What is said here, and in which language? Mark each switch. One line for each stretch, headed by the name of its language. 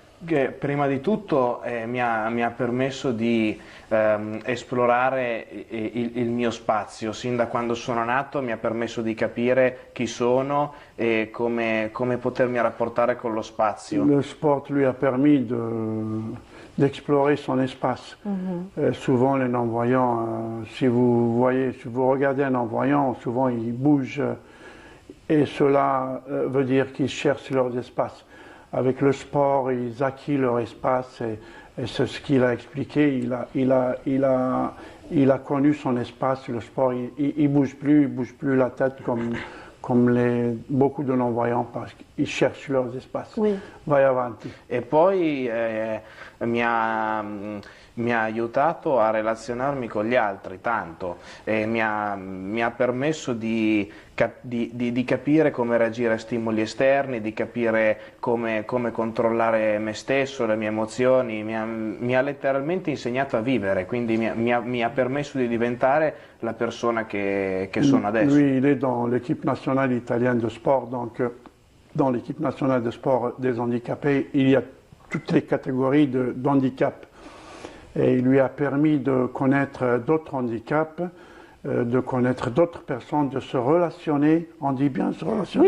Italian: Che prima di tutto mi ha permesso di esplorare il mio spazio. Sin da quando sono nato mi ha permesso di capire chi sono e come potermi rapportare con lo spazio.
French: Le sport lui a permis d'explorer son espace. Souvent les non-voyants, si vous regardez un non-voyant, souvent ils bougent et cela veut dire qu'ils cherchent leurs espaces. Avec le sport, ils acquirent leur espace et c'est ce qu'il a expliqué. Il a connu son espace. Le sport, il bouge plus la tête comme beaucoup de non-voyants parce qu'ils cherchent leurs espaces. Oui.
Italian: Vai avanti. E poi mi ha aiutato a relazionarmi con gli altri tanto e mi ha permesso di capire come reagire a stimoli esterni, di capire come controllare me stesso, le mie emozioni, mi ha letteralmente insegnato a vivere, quindi mi ha permesso di diventare la persona che sono adesso.
French: Lui, il est dans l'équipe nationale italienne de sport, donc dans l'équipe nationale de sport des handicapés, il y a toutes les catégories d'handicap. Et il lui a permis de connaître d'autres handicaps, de connaître d'autres personnes, de se relationner, on dit bien se relationner?